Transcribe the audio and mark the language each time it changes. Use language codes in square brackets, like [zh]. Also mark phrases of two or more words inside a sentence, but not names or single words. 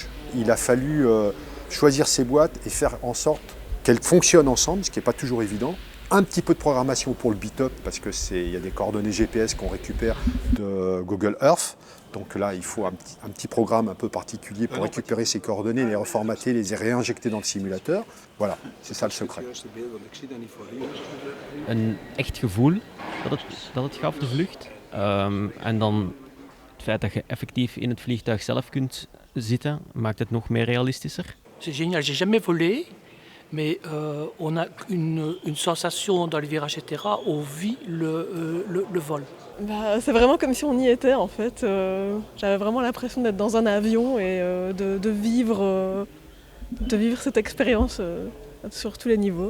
[fr] Il a fallu choisir ces boîtes et faire en sorte qu'elles fonctionnent ensemble, ce qui n'est pas toujours évident. Un petit peu de programmation pour le beat-up, parce qu'il y a des coordonnées GPS qu'on récupère de Google Earth. Donc là, il faut un petit programme un peu particulier pour récupérer ces coordonnées, les reformater, les réinjecter dans le simulateur. Voilà, c'est ça le secret. [nl] Een echt gevoel dat het gaf, de vlucht. En dan het feit dat je effectief in het vliegtuig zelf kunt zitten, maakt het nog meer realistischer. [fr] C'est génial, j'ai jamais volé. Mais on a une sensation dans les virages, etc. On vit le vol. Bah, c'est vraiment comme si on y était en fait. J'avais vraiment l'impression d'être dans un avion et de vivre cette expérience sur tous les niveaux.